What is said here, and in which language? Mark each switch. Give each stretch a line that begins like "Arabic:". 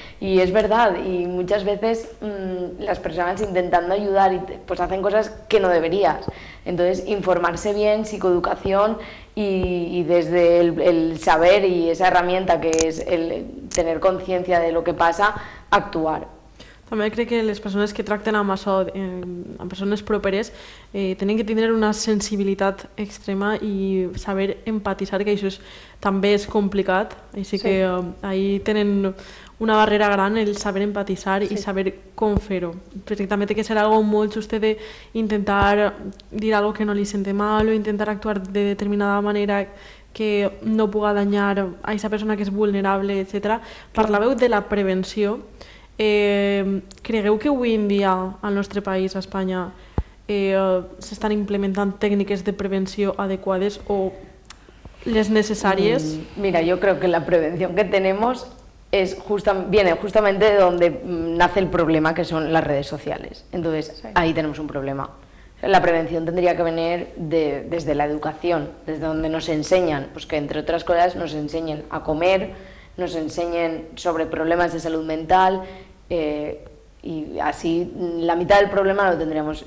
Catalan: Y es verdad, y muchas veces las personas intentando ayudar pues hacen cosas que no deberías. Entonces, informarse bien, psicoeducación y desde el saber y esa herramienta que es el tener conciencia de lo que pasa, actuar. També crec que les persones que tracten amb això, amb persones properes, tenen que tindre una sensibilitat extrema i saber empatitzar, que això també és complicat, així que ahí tenen una barrera gran, el saber empatitzar i saber com fer-ho. Perquè també té que ser algo molt just d'intentar dir algo que no li sente mal o intentar actuar de determinada manera que no puga danyar a aquesta persona que és vulnerable, etc. Parlàveu de la prevenció. Cregueu que avui en dia al nostre país, a Espanya, s'estan implementant tècniques de prevenció adequades o les necesàries?
Spanish: Mira, yo creo que la prevención que tenemos viene justamente de donde nace el problema, que son las redes sociales. Entonces, ahí tenemos un problema. La prevención tendría que venir desde la educación, desde donde nos enseñan, pues que entre otras cosas nos enseñen a comer, nos enseñen sobre problemas de salud mental y así la mitad del problema lo tendríamos.